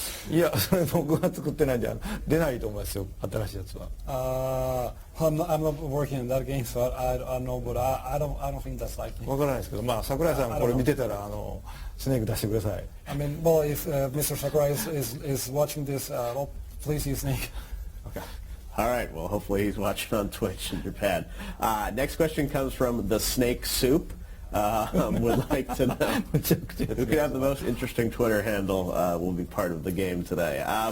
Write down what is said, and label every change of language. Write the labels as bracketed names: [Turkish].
[Japanese] いや、それ僕が作ってないんで出ないと思いますよ、新しいやつは。 [English] I'm not working on that game, so I don't know, but I don't think that's likely. [Japanese] わからないですけど、桜井さんこれ見てたらスネーク出してください。 [English] I mean, well, if Mr. Sakurai is watching this, well, please use Snake. Okay. All right. Well, hopefully he's watching on Twitch in Japan. Next question comes from the Snake Soup. Would like to know who could have the most interesting Twitter handle will be part of the game today.